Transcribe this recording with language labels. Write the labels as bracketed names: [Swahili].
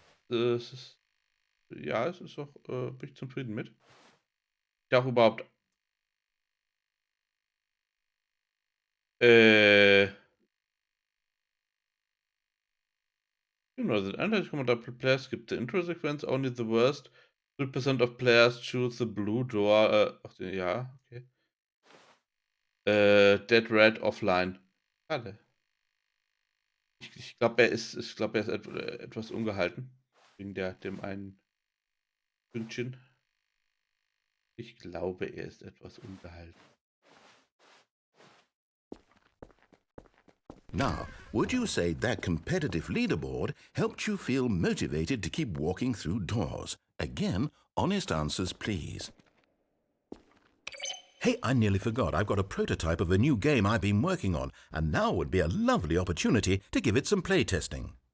[German] Es ist Ja, es ist auch, bin ich zufrieden mit. Ja, auch überhaupt äh, genau, sind 31 Kommentare per Player, [English] skip the intro sequence, only the worst. 3% of players choose the blue door. [German] Ach, ja, okay. Dead Red offline. Schade. Ich glaube, er ist etwas ungehalten. Wegen dem einen Pünktchen. Ich glaube, er ist etwas ungehalten. [English] Now, would you say that competitive leaderboard helped you feel motivated to keep walking through doors? Again, honest answers, please. Hey, I nearly forgot. I've got a prototype of a new game I've been working on, and now would be a lovely opportunity to give it some playtesting.